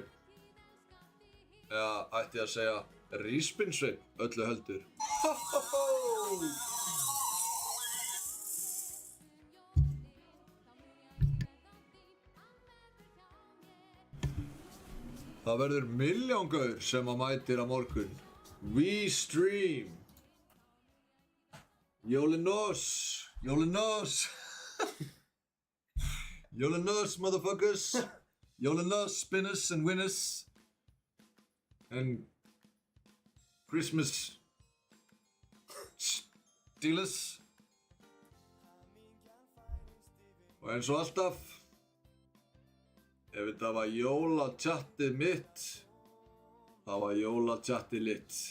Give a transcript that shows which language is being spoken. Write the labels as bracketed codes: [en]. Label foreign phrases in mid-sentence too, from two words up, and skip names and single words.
[is] Eða ætti ég að segja ríspinnsveinn öllu heldur. Það verður milljóngaur sem að mætir á morgun. [en] We stream. [is] Jólinos. Jólinos. Jólinos, motherfuckers. Jólinos, [en] spinners and winners. And Christmas stealers. [is] Og eins og alltaf, ef þetta var jólatjattið mitt, það var jólatjattið litt.